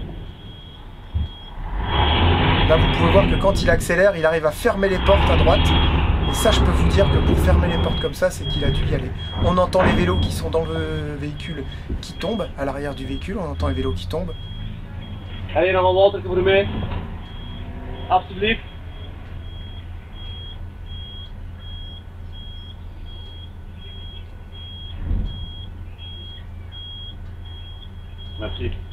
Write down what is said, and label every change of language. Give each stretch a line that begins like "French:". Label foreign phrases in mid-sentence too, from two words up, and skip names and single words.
French: Là vous pouvez voir que quand il accélère, il arrive à fermer les portes à droite. Et ça, je peux vous dire que pour fermer les portes comme ça, c'est qu'il a dû y aller. On entend les vélos qui sont dans le véhicule qui tombent, à l'arrière du véhicule, on entend les vélos qui tombent. Allez,
Dutch: nog een water voor mij. Alsjeblieft.
French: Merci.